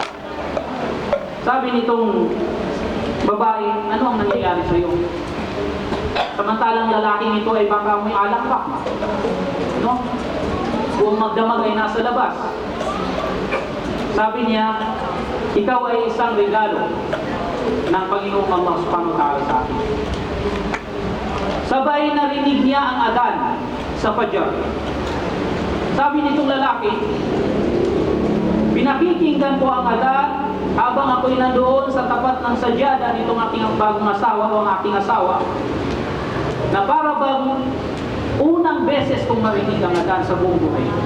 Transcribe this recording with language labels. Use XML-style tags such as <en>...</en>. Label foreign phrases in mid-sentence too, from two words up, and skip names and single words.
<tl>Sabi nitong babae, ano ang nangyayari sa iyo? Samantalang lalaking ito ay baka may alak pa, no? Kung magdamag ay nasa labas. Sabi niya, ikaw ay isang regalo ng Panginoong Allah</tl> <ar>سبحانه وتعالى</ar> <tl>sa akin. Sabay narinig niya ang adhan sa Fajr. Sabi nitong lalaki, pinakikinggan ko ang adhan habang ako'y nandoon sa tapat ng sadyada nitong aking bagong asawa o ang aking asawa, na para bang Unang beses kong marinig ang adhan sa buong buhay.</tl>